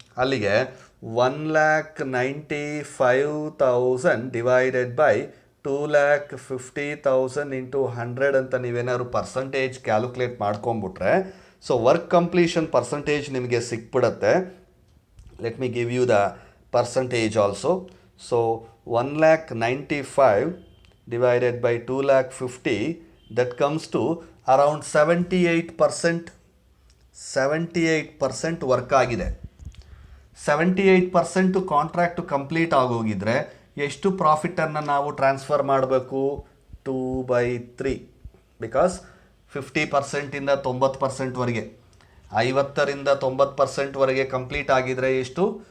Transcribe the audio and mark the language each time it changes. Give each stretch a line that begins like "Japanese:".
Kannada: ಅಲ್ಲಿಗೆ 1,95,000 divided by 2,50,000 into 100 ಅಂತ ನೀವೇನಾದ್ರು percentage calculate ಮಾಡ್ಕೊಂಬಿಟ್ರೆ, so work completion percentage ನಿಮಗೆ ಸಿಕ್ಬಿಡುತ್ತೆ.
English: Let me give you the percentage also. So 1,95,000 divided by 2,50,000, that comes to around 78%.
Kannada: 78% work ಆಗಿದೆ. 78% contract complete ಆಗೋಗಿದ್ರೆ ಎಷ್ಟು ಪ್ರಾಫಿಟನ್ನು ನಾವು transfer ಮಾಡಬೇಕು? 2/3. ಬಿಕಾಸ್ 50%ಇಂದ 90%ವರೆಗೆ, 50ರಿಂದ 90%ವರೆಗೆ ಕಂಪ್ಲೀಟ್ ಆಗಿದ್ರೆ ಎಷ್ಟು?